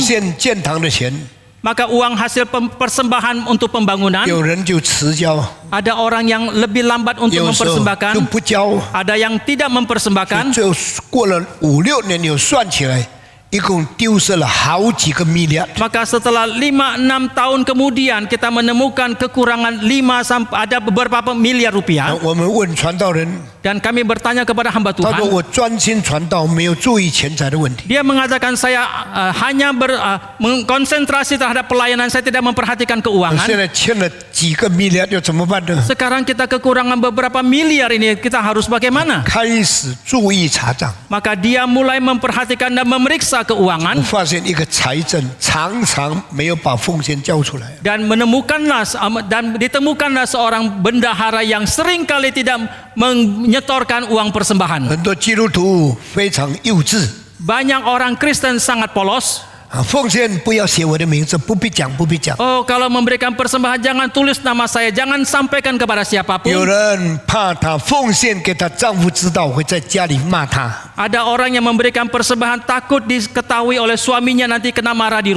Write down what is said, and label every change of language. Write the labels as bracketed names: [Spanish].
[Chinese] 献建堂的钱， [Indonesian] maka uang hasil persembahan untuk pembangunan, [Chinese] 有人就迟交， [Indonesian] ada orang yang lebih lambat untuk [Chinese] 有时候就 [Indonesian] mempersembahkan, [Chinese] 不交， [Indonesian] ada yang tidak mempersembahkan. [Chinese] 最后过了5-6年，又算起来，一共丢失了好几个 miliar。 [Indonesian] Maka setelah 5-6 tahun kemudian kita menemukan kekurangan ada beberapa miliar rupiah [Chinese] 我们问传道人， [Indonesian] dan kami bertanya kepada hamba [Chinese] 他说 [Indonesian] Tuhan. [Chinese] 我专心传道，没有注意钱财的问题。 [Indonesian] Dia mengatakan saya hanya mengkonsentrasi terhadap pelayanan, saya tidak memperhatikan [Chinese] 我 [Indonesian] keuangan. [Chinese] 现在欠了几个 miliar，要怎么办呢？ [Indonesian] Sekarang kita kekurangan beberapa miliar ini, kita harus bagaimana? [Chinese] 开始注意查账， [Indonesian] Maka dia mulai memperhatikan dan memeriksa [Chinese] 我 [Indonesian] keuangan [Chinese] 发现一个财政常常没有把奉献交出来。 [Indonesian] dan ditemukanlah seorang bendahara yang seringkali tidak menyetorkan uang persembahan. [Chinese] 很多基督徒非常幼稚， [Indonesian] Banyak orang Kristen sangat polos. [Chinese] 奉献不要写我的名字，不必讲，不必讲。 [Indonesian] Oh, kalau memberikan persembahan jangan tulis nama saya, jangan sampaikan kepada siapapun. [Chinese] 有人怕她奉献给她丈夫知道，会在家里骂她。 [Indonesian] Ada orang yang memberikan persembahan takut diketahui oleh suaminya nanti kena marah di